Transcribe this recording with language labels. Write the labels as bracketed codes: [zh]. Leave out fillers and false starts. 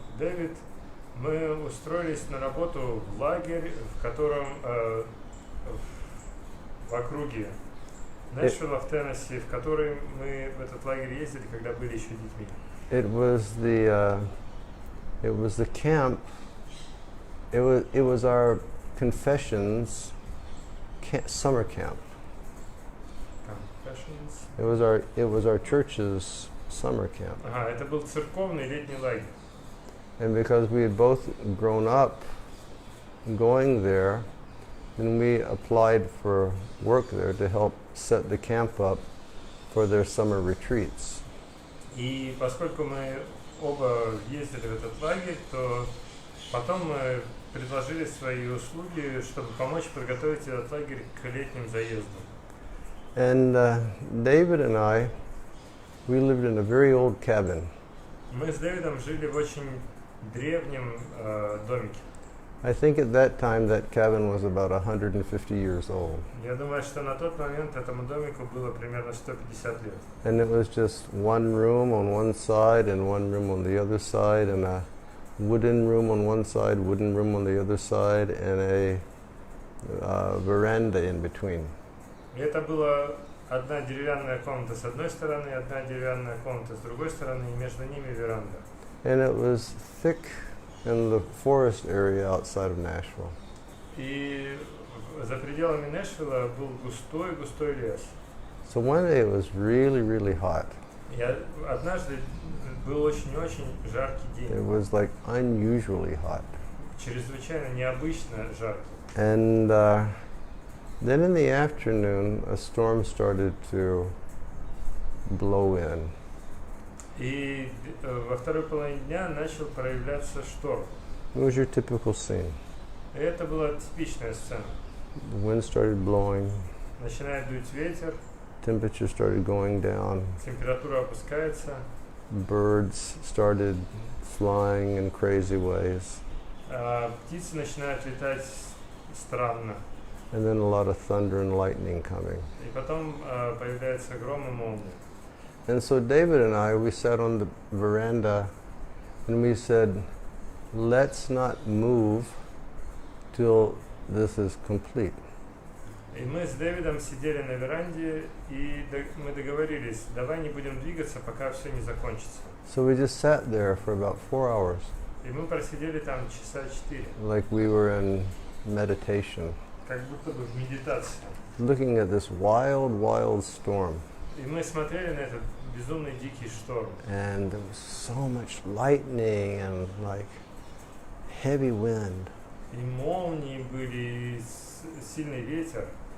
[ru] Дэвид, мы устроились на работу в лагерь, в котором в округе Нэшвилла в Теннесси, в который мы в этот лагерь ездили, когда были еще детьми. [en] It was the camp. It was our confessions summer camp. Confessions. It was our church's summer camp. [ru] Ага, это был церковный летний лагерь. [en] And because we had both grown up going there, then we applied for work there to help set the camp up for their summer retreats. [ru] И поскольку мы оба ездили в этот лагерь, то потом мы предложили свои услуги, чтобы помочь подготовить этот лагерь к летним заездам. [en] And David and I, we lived in a very old cabin. [ru] Мы с Дэвидом жили в очень древнем домике. [en] I think at that time that cabin was about 150 years old. [ru] Я думаю, что на тот момент этому домику было примерно 150 лет. [en] And it was just one room on one side and one room on the other side, and a wooden room on one side, wooden room on the other side, and a veranda in between. [ru] И это была одна деревянная комната с одной стороны, одна деревянная комната с другой стороны, и между ними веранда. [en] And it was thick in the forest area outside of Nashville. [ru] И за пределами Нэшвилла был густой лес. [en] So one day it was really, really hot. [ru] И однажды был очень жаркий [en] It [ru] день. [en] was like unusually hot. [ru] Чрезвычайно необычно жаркий. [en] And then in the afternoon, a storm started to blow in. [ru] И во второй половине дня начал проявляться шторм. [en] It was your typical scene. [ru] И это была типичная сцена. [en] The wind started blowing, [ru] Начинает дуть ветер, [en] temperature started going down, [ru] температура опускается, [en] birds started flying in crazy ways, [ru] птицы начинают летать странно. [en] and then a lot of thunder and lightning coming. [ru] И потом появляется гром и молния. [en] And so David and I, we sat on the veranda and we said, let's not move till this is complete. [ru] И мы с Дэвидом сидели на веранде, и мы договорились, давай не будем двигаться, пока все не закончится. [en] So we just sat there for about 4 hours, [ru] И мы просидели там часа 4, [en] like we were in meditation, [ru] как будто бы в медитации. [en] looking at this wild, wild storm. [ru] И мы смотрели на этот безумный дикий шторм. [en] And there was so much lightning and like heavy wind [ru] И молнии были, и сильный ветер,